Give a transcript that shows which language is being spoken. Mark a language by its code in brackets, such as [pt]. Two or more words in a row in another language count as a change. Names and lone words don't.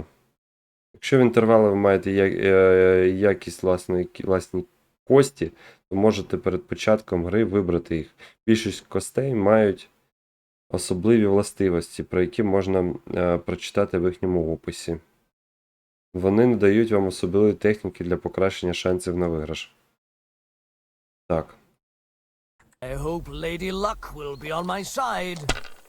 [uk] Якщо в інтервали ви маєте якість власні кості, то можете перед початком гри вибрати їх. Більшість костей мають особливі властивості, про які можна прочитати в їхньому описі. Вони надають вам особливі техніки для покращення шансів на виграш. Так. [en] I hope Lady Luck will be on my side.